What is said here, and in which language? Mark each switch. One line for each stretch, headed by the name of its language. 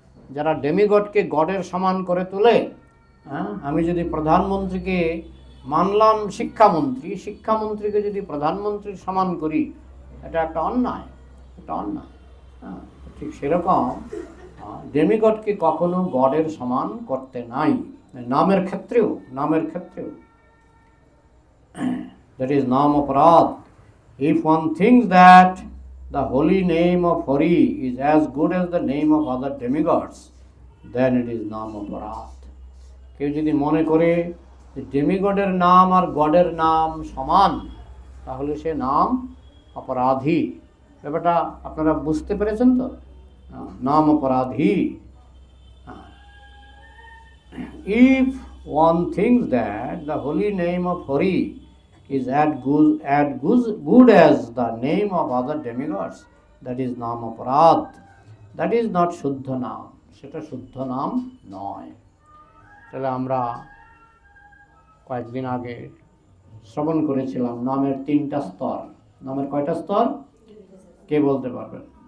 Bangla: যারা ডেমিগডকে গডের সমান করে তোলে, আমি যদি প্রধানমন্ত্রীকে মানলাম শিক্ষামন্ত্রী, শিক্ষামন্ত্রীকে যদি প্রধানমন্ত্রীর সমান করি, এটা একটা অন্যায়, এটা অন্যায়। ঠিক সেরকম ডেমিগডকে কখনো গডের সমান করতে নাই, নামের ক্ষেত্রেও, নামের ক্ষেত্রেও।
English: That is naam aparadh. If one thinks that the holy name of Hari is as good as the name of other demigods, then it is naam aparadh.
Bangla: কেউ যদি মনে করে যে ডেমিগডের নাম আর গডের নাম সমান, তাহলে সে নাম অপরাধী। ব্যাপারটা আপনারা বুঝতে পেরেছেন তো? নাম অপরাধী।
English: If one thinks that the holy name of Hari is as good as the name of other demigods, that is naam aparadh. That is not
Bangla: শুদ্ধ নাম, সেটা শুদ্ধ নাম নয়। তাহলে আমরা কয়েকদিন আগে শ্রবণ করেছিলাম নামের 3টা স্তর। নামের কয়টা স্তর? কে বলতে পারবেন?